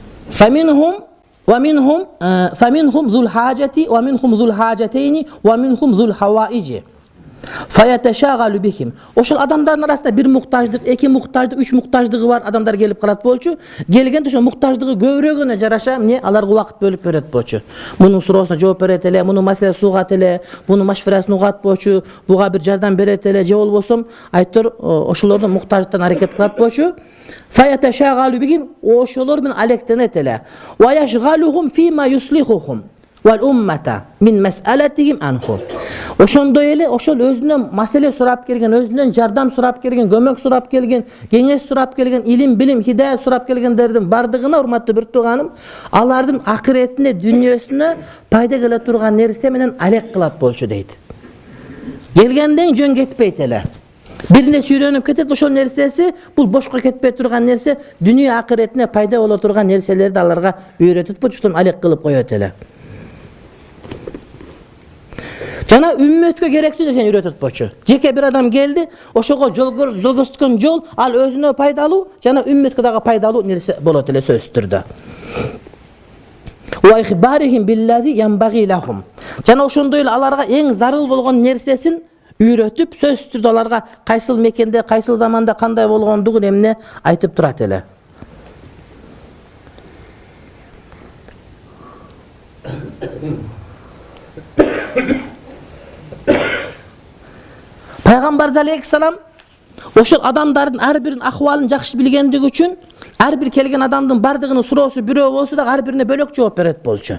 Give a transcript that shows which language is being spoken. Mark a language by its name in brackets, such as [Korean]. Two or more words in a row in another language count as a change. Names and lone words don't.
[Arabic] فَمِنْهُمْ ذُو الْحَاجَةِ وَمِنْهُمْ ذُو الْحَاجَتَيْنِ وَمِنْهُمْ ذُو الْحَوَائِجِ فَيَتَشَاغَلُ بِهِمْ. [Kyrgyz] Ошол адамдардын арасында бир муктаждык, эки муктаждык, үч муктаждыгы бар адамдар келип калат болчу. Келгенде ошо муктаждыгы көбүрөгүнө жараша эмне аларга убакыт бөлүп берет болчу. Мунун суроосуна жооп берет эле, мунун маселесин угат эле, мунун машварасын угат болчу, буга бир жардам берет эле, же болбосо айтор ошолордун муктаждыктан аракет кылат болчу. [Arabic] فَيَتَشَاغَلُ بِهِمْ. [Kyrgyz] Ошолор менен алектенет эле. [Arabic] وَيَشْغَلُهُمْ فِيمَا يُصْلِحُهُمْ وَالْأُمَّةَ مِنْ مَسْأَلَتِهِمْ عَنْهُ. [Kyrgyz] Ошондой эле ошол өзүнөн маселе сурап келген, өзүнөн жардам сурап келген, көмөк сурап келген, кеңеш сурап келген, илим, билим, хидаят сурап келгендердин бардыгына, урматтуу бир тууганым, алардын акыретине, дүйнөсүнө пайда келе турган нерсе менен алек кылат болчу дейт. Келгенден жөн кетпейт эле. Бир нерсе үйрөнүп кетет, ошол нерсеси бул бошко кетпей турган нерсе, дүйнө акыретине пайда боло турган нерселерди аларга үйрөтүп болчу, алек кылып коет эле. Жана үммөткө керектүү нерсени үйрөтөт болчу. Жеке бир адам келди, ошого жол көрсөткөн жол ал өзүнө пайдалуу, жана үммөткө дагы пайдалуу нерсе болот эле сөзсүз түрдө. [Arabic] وإخبارهم بالذي ينبغي لهم. [Kyrgyz] Жана ошондой эле аларга эң зарыл болгон нерсесин үйрөтүп, сөзсүз түрдө аларга кайсыл мекенде, кайсыл заманда кандай болгондугун эмне айтып турат эле. Пайгамбар алейхиссалам ошол адамдардын ар биринин акыбалын жакшы билгендиги үчүн ар бир келген адамдын бардыгынын суроосу бирөө болсо да ар бирине бөлөк жооп берет болчу.